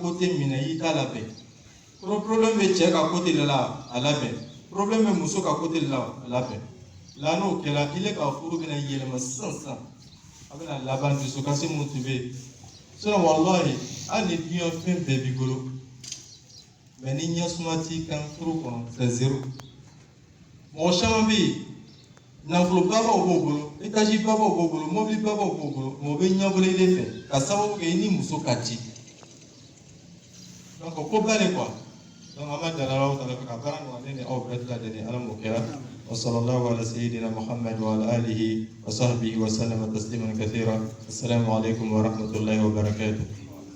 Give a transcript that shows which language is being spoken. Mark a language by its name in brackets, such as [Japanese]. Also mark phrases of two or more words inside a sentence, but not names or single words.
[Bambara] côté min na i t'a labɛn problème bɛ cɛ ka côté de la a labɛn problème bɛ muso ka côté de la a labɛn la n'o kɛra ile ka furu bɛna yɛlɛma sisan a bɛna laban dusukasi mun tun bɛ yen sinon wallahi hali ni diɲɛ fɛn bɛɛ b'i bolo mais ni ɲɛsuma t'i kan furu kɔnɔ [French] c'est zéro [Bambara] mɔgɔ caman bɛ yen nafolo babaw b'o bolo étage babaw b'o bolo mobili babaw b'o bolo mais o bɛ ɲɛbolo ile fɛ ka sababu kɛ i ni muso ka di donc ko ba [French] de quoi donc [Bambara] an b'a deli Ala Taala fɛ ka baara nɔgɔya ne ni aw bɛɛ lajɛlen Ala m'o kɛra [Arabic] وصلى الله على سيدنا محمد وعلى آله وصحبه وسلم تسليما كثيرا السلام عليكم ورحمة الله وبركاته